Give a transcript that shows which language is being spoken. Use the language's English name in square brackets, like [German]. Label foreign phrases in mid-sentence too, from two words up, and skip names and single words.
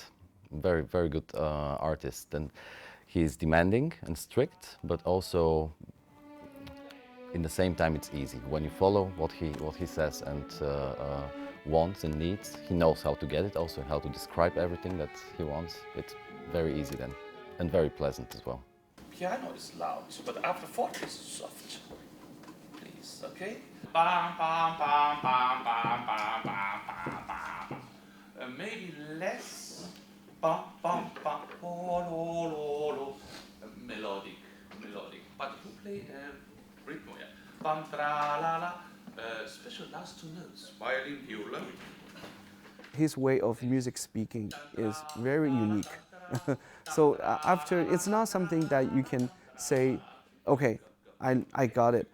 [English] Very good artist, and he's demanding and strict, but also in the same time it's easy. When you follow what he says and wants and needs, he knows how to get it, also how to describe everything that he wants. It's very easy then, and very pleasant as well. Piano is loud, but after forte is soft. Please, okay? Bam, bam, bam, bam, bam, bam, bam, bam, bam. Maybe less. Bam, bam, bam, lo, lo, lo, lo. Melodic. But who play rhythm? Yeah. Bam, tra, la, la. Special last 2 notes. Violin, viola. His way of music speaking is very unique. So after, it's not something that you can say, okay, I got it.